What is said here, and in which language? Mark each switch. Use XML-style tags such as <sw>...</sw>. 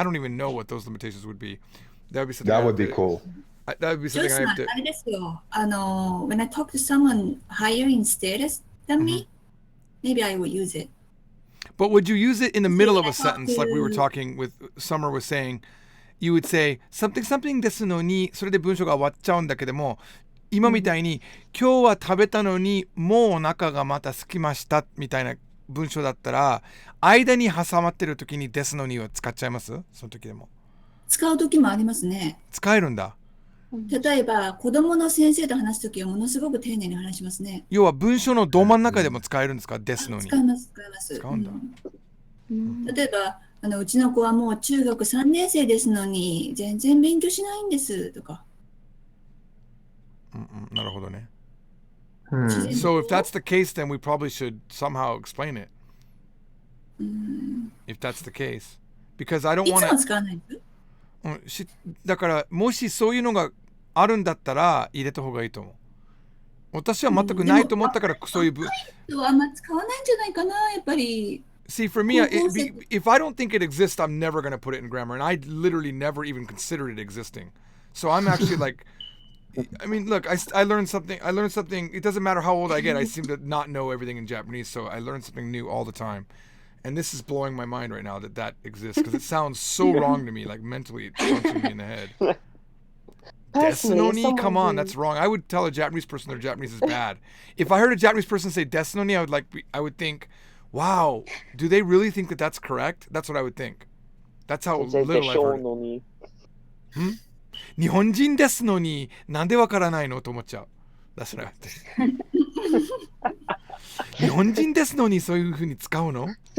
<en>And I don't even know what those limitations would be. That would be something. That would be cool. That would be something I have to.</en> <ja>あれですよ。</ja> <en>when I talk to someone higher in status than me, maybe I will use it. But would you use it in the middle of I a sentence, like we were talking with Summer was saying? You would say something something</en> <ja>ですのに、それで文章が終わっちゃうんだけども、今みたいに、今日は食べたのにもうお腹がまた空きましたみたいな文章だったら、間に挟まってる時にですのには使っちゃいます？その時でも。使う時もありますね。使えるんだ。例えば、子供の先生と話すときはものすごく丁寧に話しますね。要は文章のど真ん中でも使えるんですか？ですのに。使います、使います。使うんだ。例えば、うちの子はもう中学3年生ですのに、全然勉強しないんですとか。なるほどね。</ja> <en>So if that's the case, then we probably should somehow explain it. If that's the case. Because I don't</en> <ja>い</ja> <en>want</en> <ja>つ</ja> <en>to...</en> <ja>も使わないです。だからもしそういうのがあるんだったら入れた方がいいと思う。私は全くないと思ったからそういう若い人はあんま使わないんじゃないかな、やっぱり。</ja> <en>See, for me, if I don't think it exists, I'm never going to put it in grammar. And I literally never even considered it existing. So I'm actually like, I mean, look, I learned something. It doesn't matter how old I get. I seem to not know everything in Japanese. So I learn something new all the time. And this is blowing my mind right now that exists because it sounds so wrong to me. Like mentally, it's punching me in the head. Desunoni? Come on, that's wrong. I would tell a Japanese person their Japanese is bad. If I heard a Japanese person say desunoni, I would think, wow, do they really think that that's correct? That's what I would think. That's how little I've heard it.</en> <ja>日本人ですのになんでわからないのと思っちゃう。</ja> <en>That's what I would think.</en> <ja>日本人ですのにそういうふうに使うの？</ja>